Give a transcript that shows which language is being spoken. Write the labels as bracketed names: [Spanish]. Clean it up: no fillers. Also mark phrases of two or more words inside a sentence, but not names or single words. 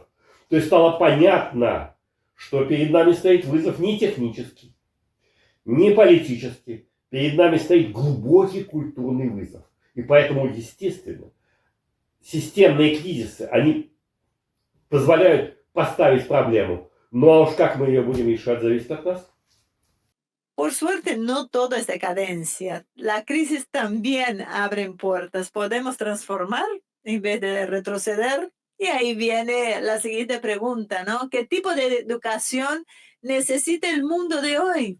[Russian] То есть стало понятно, что перед нами стоит вызов не технический, не политический, перед нами стоит глубокий культурный вызов. И поэтому, естественно, системные кризисы, они позволяют поставить проблему. Ну а уж как мы ее будем решать, зависит от нас. [Spanish] Por suerte, no todo es decadencia. La crisis también abre puertas. Podemos transformar en vez de retroceder. Y ahí viene la siguiente pregunta, ¿no? ¿Qué tipo de educación necesita el mundo de hoy?